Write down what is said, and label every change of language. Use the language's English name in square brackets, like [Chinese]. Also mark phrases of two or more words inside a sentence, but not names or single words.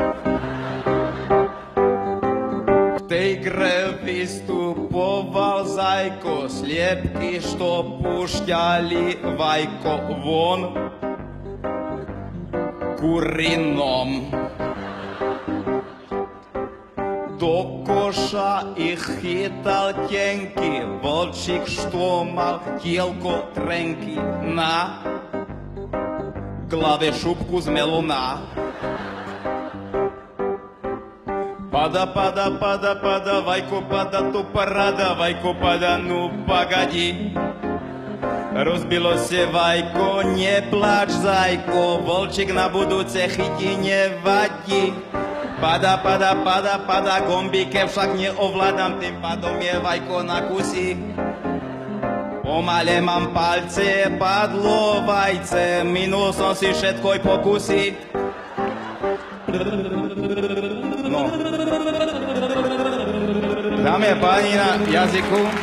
[Slovak] V tej gre vystupoval Zajko, sliepky, što pušťali Vajko von kurinom. Do koša ich chytal tenky, volčík, što mal tielko trenky, na glave šupku z melona. Pada, pada, pada, pada, Vajko pada, to parada, Vajko pada, [Russian] ну погоди. [Slovak] Rozbilo se Vajko, neplač Zajko, volčík na budúce chytí, nevadí. Pada, pada, pada, pada, gombíke však neovládam, tým pádom je Vajko na kusy. Pomale mám palce, padlo vajce, minul som si všetko pokusy. No. Dámy a páni, na jazyku.